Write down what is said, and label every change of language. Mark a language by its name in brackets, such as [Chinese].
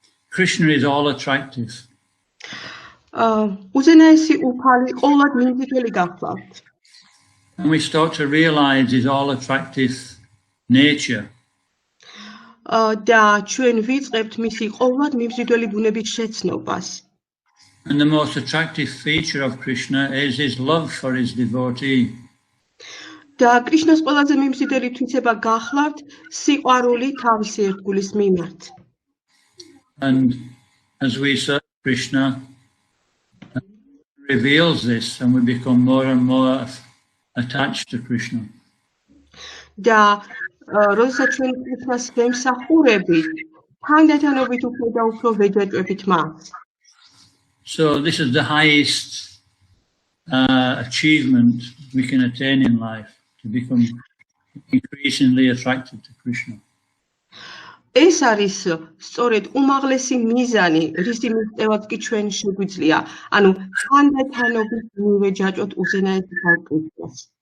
[English] Krishna is all attractive. [Georgian] უზენაესი უფალი ყოველად მიმზიდველი გახლავთ. [English] And we start to realize his all attractive nature. [Georgian] და ჩვენ ვიწყებთ მისი ყოველად მიმზიდველი ბუნების შეცნობას. [English] And the most attractive feature of Krishna is his love for his devotee. [Georgian] და კრიშნას ყველაზე მიმზიდველი თვისება გახლავთ სიყვარული თავისი ერთგულის მიმართ. [English] And as we serve Krishna, reveals this and we become more and more attached to Krishna. [Georgian] და როდესაც ჩვენ კრიშნას ვემსახურებით, თანდათანობით უფრო და უფრო ვეჯაჭვებით მას. [English] So this is the highest achievement we can attain in life, to become increasingly attracted to Krishna. [Georgian] ეს არის სწორედ უმაღლესი მიზანი, რისი მიღწევაც კი ჩვენ შეგვიძლია, ანუ თანდათანობით მივეჯაჭვოთ უზენაეს კრიშნას.